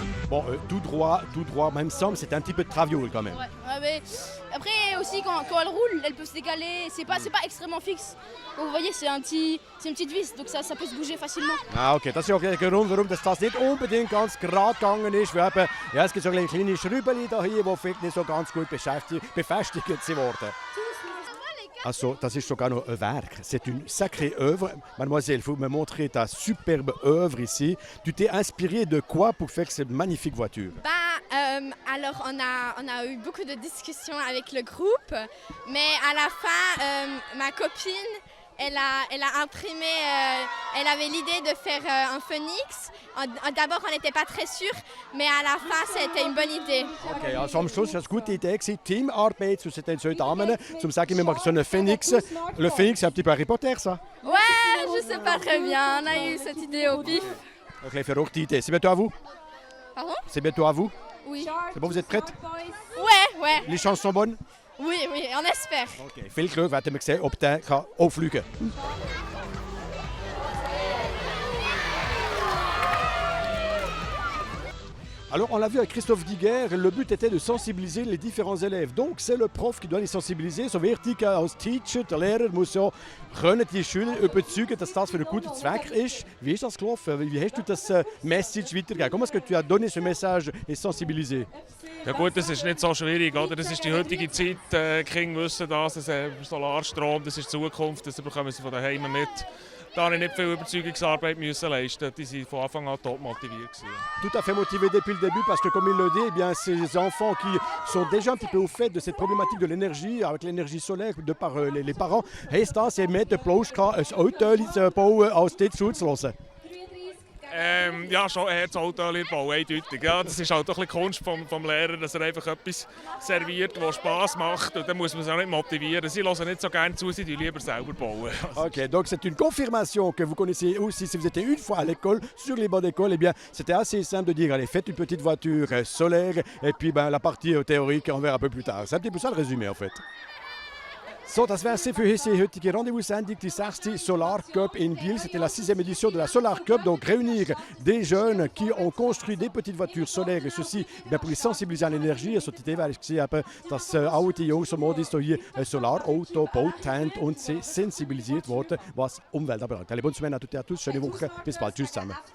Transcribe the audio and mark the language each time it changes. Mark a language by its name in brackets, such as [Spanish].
[French] Bon, tout droit, même semble, c'est un petit peu de traviole quand même. Ouais, mais après aussi quand elle roule, elle peut se décaler. C'est pas extrêmement fixe. Donc, vous voyez, c'est une petite vis, donc ça peut se bouger facilement. [German] Ah, okay, das ist auch der Grund, warum das nicht unbedingt ganz gerade gegangen ist. Weil eben, ja, es gibt so kleine Schrübeli hier, die vielleicht nicht so ganz gut befestigt wurden. Also, das ist sogar noch ein Werk. [French] C'est une sacrée œuvre. Mademoiselle, il faut me montrer ta superbe œuvre ici. Tu t'es inspirée de quoi pour faire cette magnifique voiture? Alors, on a eu beaucoup de discussions avec le groupe, mais à la fin, ma copine, elle a imprimé, elle avait l'idée de faire un phénix. D'abord, on n'était pas très sûrs, mais à la fin, c'était une bonne idée. [German] Okay, also am Schluss war es eine gute Idee, Teamarbeit zwischen den zwei Damen, um zu sagen, wir machen so einen Phoenix. [French] Le Phoenix, c'est un petit peu Harry Potter, ça? Ouais, je sais pas très bien, on a eu cette idée au pif. Ok, [German] verrückte Idee. [French] C'est bientôt à vous? Pardon? C'est bientôt à vous? Oui. C'est bon, vous êtes prête? Ouais. Les chances sont bonnes? Oui, on espère. [German] Okay, viel Glück, werden wir sehen, ob der auch fliegen kann. [French] Alors, on l'a vu avec Christophe Giguère, le but était de sensibiliser les différents élèves. Donc, c'est le Prof qui doit les sensibiliser. [German] So wichtig als Teacher, der Lehrer muss ja können die Schüler überzeugen, dass das für einen guten Zweck ist. Wie ist das gelaufen? Wie hast du das Message weitergegeben? [French] Comment est-ce que tu as donné ce message et sensibilisé? [German] Ja gut, das ist nicht so schwierig, oder? Das ist die heutige Zeit. Die Kinder wissen das, Solarstrom, das ist die Zukunft, das bekommen sie von daheim mit. Da habe ich nicht viel Überzeugungsarbeit müssen leisten. Die waren von Anfang an top motiviert. [French] Tout à fait motivé depuis le début parce que comme il le dit, eh bien, ces enfants qui sont déjà un petit peu au fait de cette problématique de l'énergie, avec l'énergie solaire de par les parents, [German] heisst das, sie haben den Applaus gehabt, ein Auto zu bauen, als dort zuzuhören. Ja, schon eher das Auto bauen, eindeutig. Ja, das ist halt auch ein bisschen Kunst vom Lehrer, dass er einfach etwas serviert, das Spass macht. Und dann muss man es auch nicht motivieren. Sie hören nicht so gerne zu, sie lieber selber bauen. [French] Ok, donc c'est une confirmation que vous connaissez aussi si vous étiez une fois à l'école, sur les bancs d'école. Eh bien, c'était assez simple de dire, allez, faites une petite voiture solaire et puis la partie théorique, on verra un peu plus tard. C'est un petit peu ça le résumé en fait. [German] So, das wäre es für die heutige Rendez-vous-Sendung, die 6. Solar Cup in Biel. [French] C'était la 6e édition de la Solar Cup, donc réunir des jeunes qui ont construit des petites voitures solaires et ceci pour les sensibiliser à l'énergie. [German] Also die Idee wäre dass auch die Jungs und Modis hier ein Solarauto gebaut haben und sie sensibilisiert worden, was Umwelt anbelangt. [French] Allez, bonne semaine à toutes et à tous, [German] schöne Woche, bis bald, tschüss zusammen.